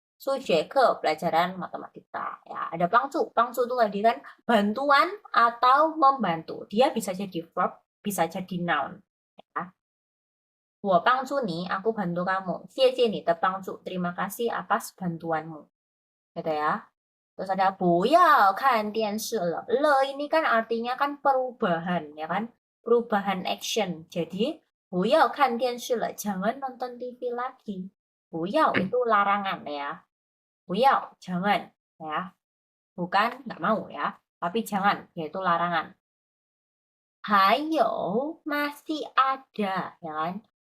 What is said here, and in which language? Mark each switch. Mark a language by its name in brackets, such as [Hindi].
[Indonesian] Sujie ke, pelajaran matematika. Ya, ada pangcu. Pangcu itu tadi kan bantuan atau membantu. Dia bisa jadi verb, bisa jadi noun. Ya. [Chinese] 我帮助你, [Indonesian] aku bantu kamu. [Chinese] 谢谢你的帮助, [Indonesian] terima kasih atas bantuanmu. Gitu ya. Terus ada [Chinese] 不要看电视了. [Indonesian] Le ini kan artinya kan perubahan, ya kan? Perubahan action. Jadi [Chinese] 不要看电视了, [Indonesian] jangan nonton TV lagi. 不要itu larangan ya. 不要 jangan ya. Bukan nggak mau ya, tapi jangan yaitu larangan. 还有 masih ada, ya kan?